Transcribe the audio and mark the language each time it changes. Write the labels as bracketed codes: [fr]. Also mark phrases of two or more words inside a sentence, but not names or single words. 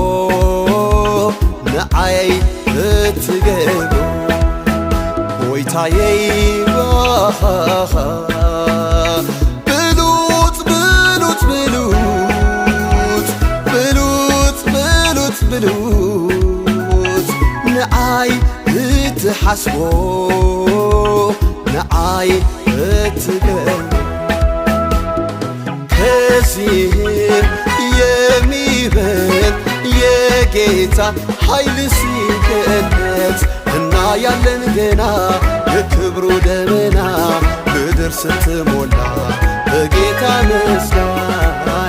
[ti] ንዓይ እትገብሩ ጎይታየይ ብሉጥ ብሉጥ ብሉጥ ብሉጥ ብሉጥ ብሉጥ ንዓይ እትሓስቡ ንዓይ እትገብሩ [am] ከዚህም የሚበልጥ የጌታ ኃይል ሲገለጥ እናያለን ገና የክብሩ ደመና ምድር ስትሞላ በጌታ ምስጋና